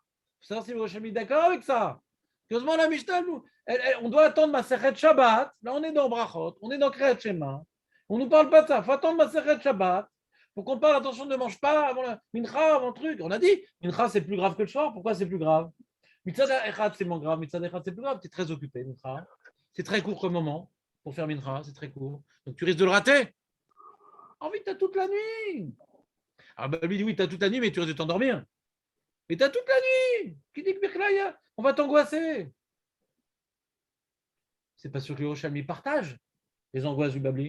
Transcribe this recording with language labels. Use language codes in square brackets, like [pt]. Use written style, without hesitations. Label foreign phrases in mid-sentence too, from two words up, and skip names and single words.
[fr] Il faut savoir si le Rosh est d'accord avec ça. Curieusement, la Mishnah, on doit attendre ma Sechet Shabbat. Là, on est dans Brachot, on est dans Kriyat Shema. On ne nous parle pas de ça. Il faut attendre ma Sechet Shabbat. Pour qu'on parle, attention, ne mange pas avant la mincha, avant le truc. On a dit, mincha, c'est plus grave que le soir. Pourquoi c'est plus grave? [he] מצד אחד, [fr] c'est moins grave. [he] מצד אחד, [fr] c'est plus grave. Tu es très occupé, mincha. C'est très court comme moment pour faire mincha. C'est très court. Donc, tu risques de le rater. Ah oui, tu as toute la nuit. Ah bah, lui dit, oui, tu as toute la nuit, mais tu risques de t'endormir. Mais tu as toute la nuit. Qui dit que Birklaya, on va t'angoisser. C'est pas sûr que le Yerushalmi partage les angoisses du Babli.